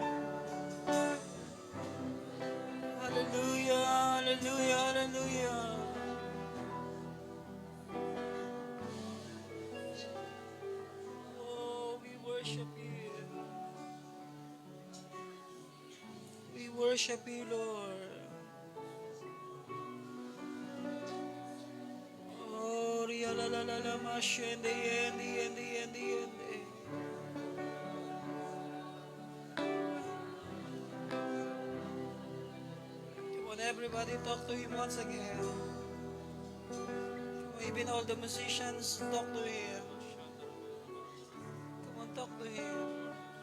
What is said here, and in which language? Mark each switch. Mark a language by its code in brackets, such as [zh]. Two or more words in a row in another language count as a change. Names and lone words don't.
[en] Hallelujah, hallelujah, hallelujah. Oh, we worship you. We worship you, Lord. Oh, ria la la la la ma shende yendi yendi yendi yendi. Come on, everybody, talk to Him once again. Even all the musicians, talk to Him. Come on, talk to Him.